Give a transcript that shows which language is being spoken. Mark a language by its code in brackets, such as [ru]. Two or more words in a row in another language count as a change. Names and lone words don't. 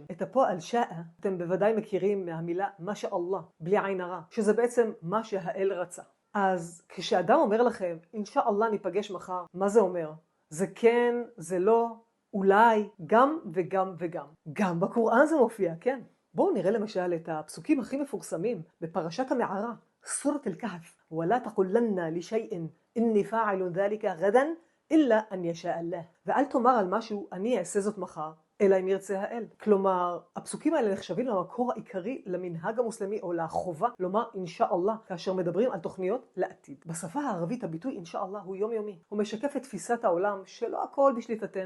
[he] את הפועל שאה, אתם בוודאי מכירים מהמילה [ar] ما شاء الله, [he] בלי עין הרע, שזה בעצם מה שהאל רצה. אז כשאדם אומר לכם, אינשאללה ניפגש מחר, מה זה אומר? זה כן, זה לא, אולי, גם וגם וגם. גם בקוראן זה מופיע, כן. בואו נראה למשל את הפסוקים הכי מפורסמים בפרשת המערה, סורת אל-כהף. [ar] ولا تقولن لشيء إني فاعل ذلك غدا إلا أن يشاء الله. [he] ואל תאמר על משהו, אני אעשה זאת מחר, אלא אם ירצה האל. כלומר, הפסוקים האלה נחשבים למקור העיקרי למנהג המוסלמי או לחובה לומר אינשאללה כאשר מדברים על תוכניות לעתיד. בשפה הערבית הביטוי אינשאללה הוא יומיומי. הוא משקף את תפיסת העולם שלא הכל בשליטתנו.